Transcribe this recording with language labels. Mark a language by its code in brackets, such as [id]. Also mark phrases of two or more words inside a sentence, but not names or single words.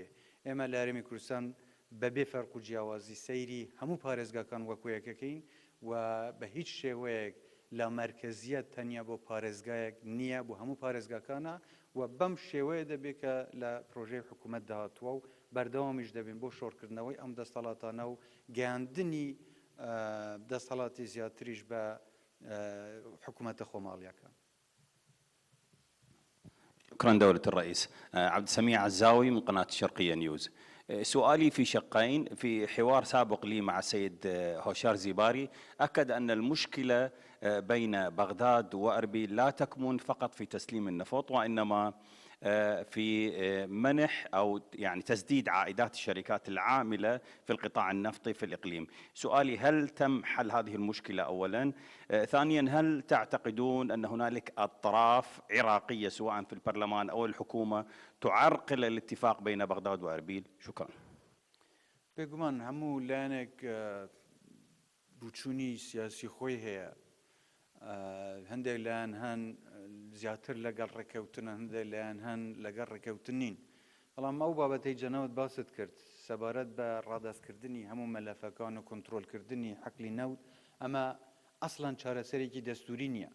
[ckb] ئێمە لە هەرێمی کوردستان بەبێ فەرق و جیاوازی سەیری هەموو پارێزگاکان وەکو یەکەکەین و بە هیچ شێوەیەک لامەرکەزیەت تەنیا بۆ پارێزگایەک نییە، بۆ هەموو پارێزگاکانە و بەم شێوەیە دەبێت کە لە پرۆژەی حکوومەت داهاتووە و بەردەوامیش دەبین بۆ شۆڕکردنەوەی ئەم دەسەڵاتانە و گەیاندنی دەسەڵاتی زیاتریش بە حکوومەتە خۆماڵیەکان. [ar] شكرا دولة الرئيس. عبد السميع عزاوي من قناة الشرقية نيوز. سؤالي في شقين. في حوار سابق لي مع السيد هوشار زيباري أكد أن المشكلة بين بغداد وأربيل لا تكمن فقط في تسليم النفط، وإنما في منح أو يعني تسديد عائدات الشركات العاملة في القطاع النفطي في الإقليم. سؤالي: هل تم حل هذه المشكلة أولا؟ ثانيا، هل تعتقدون أن هنالك أطراف عراقية سواء في البرلمان أو الحكومة تعرقل الاتفاق بين بغداد وأربيل؟ شكرا. [ckb] بێگومان هەموو لایەنێک بوچوونی سیاسی خۆی هەیە. هەندێک لایەن هەن زیاتر لەگەڵ ڕێکەوتنە، هەندێک لایەن هەن لەگەڵ ڕێکەوتن نین. بەڵام ئەو بابەتەی جەنەوت باست کرد سەبارەت بە ڕادەستکردنی هەموو مەلەفەکان و کۆنتڕۆلکردنی حەقلی نەوت، ئەمە ئەسڵەن چارەسەرێکی دەستوری نییە.